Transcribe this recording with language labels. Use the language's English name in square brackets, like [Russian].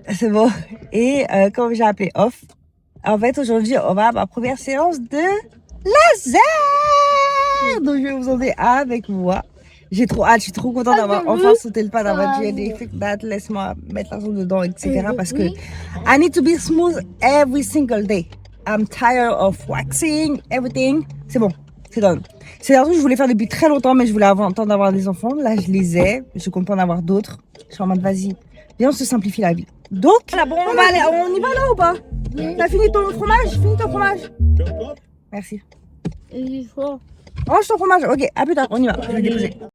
[French] C'est bon. Et comme j'ai appelé off, en fait, aujourd'hui, on va à ma première séance de laser. Donc, je vais vous emmener avec moi. J'ai trop hâte, je suis trop contente d'avoir enfin sauté le pas d'avoir dit des trucs date, laisse-moi mettre l'argent dedans, etc. Parce que [English] I need to be smooth every single day. I'm tired of waxing, everything. [French] C'est bon, c'est done. C'est un truc que je voulais faire depuis très longtemps, mais je voulais avoir le temps d'avoir des enfants. Là, je les ai, je compte pas en avoir d'autres. Je suis en mode, vas-y, viens, on se simplifie la vie. Donc, là, bon, on va aller, on y va là ou pas? T'as fini ton fromage? Fini ton fromage? Merci. Range ton fromage, ok, à plus tard, on y va, je vais déposer.